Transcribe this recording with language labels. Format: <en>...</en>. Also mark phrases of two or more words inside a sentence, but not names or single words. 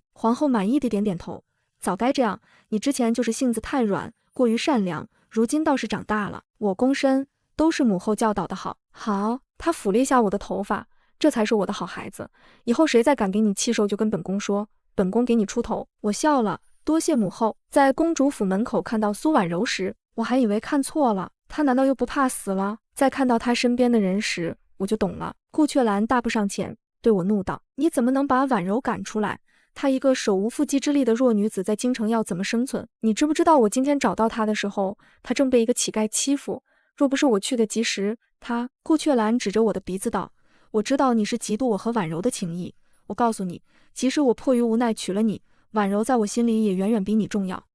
<zh>皇後滿意的點點頭，早該這樣，你之前就是性子太軟，過於善良，如今倒是長大了。我躬身，都是母後教導的好。好，他撫了一下我的頭髮，這才是我的好孩子，以後誰再敢給你氣受，就跟本宮說，本宮給你出頭。我笑了，多謝母後。在公主府門口看到蘇婉柔時，我還以為看錯了，她難道又不怕死了？在看到她身邊的人時，我就懂了。顧雀蘭大步上前，對我怒道：你怎麼能把婉柔趕出來？她一個手無縛雞之力的弱女子，在京城要怎麼生存？你知不知道我今天找到她的時候，她正被一個乞丐欺負，若不是我去得及時，她……顧雀蘭指着我的鼻子道：我知道你是嫉妒我和婉柔的情誼，我告訴你，即使我迫於無奈娶了你，婉柔在我心裡也遠遠比你重要。</zh>